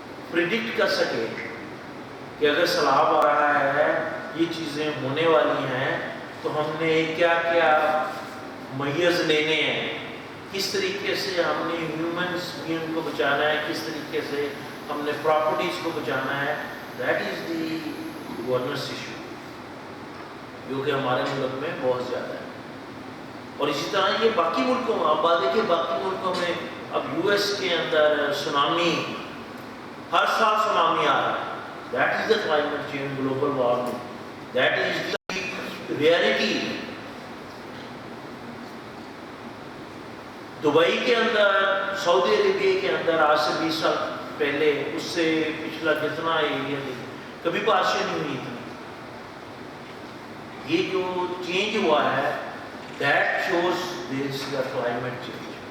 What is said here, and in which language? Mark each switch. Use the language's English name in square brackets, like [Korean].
[Urdu] Predict کر سکے کہ اگر سیلاب آ رہا ہے یہ چیزیں ہونے والی ہیں تو ہم نے کیا کیا میئرز لینے ہیں، کس طریقے سے ہم نے ہیومنس بینگ کو بچانا ہے، کس طریقے سے ہم نے پراپرٹیز کو بچانا ہے. [English] that is the governance issue [Urdu] جو کہ ہمارے ملک میں بہت زیادہ ہے. اور اسی طرح یہ باقی ملکوں میں، آپ بات دیکھیے باقی ملکوں میں اب یو ایس کے اندر سونامی، ہر سال سونامی آ رہا ہے. [English] That is the climate change, global warming, that is the reality. [Urdu] Dubai کے اندر، سعودی عربیہ کے اندر آج سے 20 سال پہلے، اس سے پچھلا جتنا ایریا کبھی بارشیں نہیں ہوئی تھی. یہ جو چینج ہوا ہے [English] That shows this the climate change.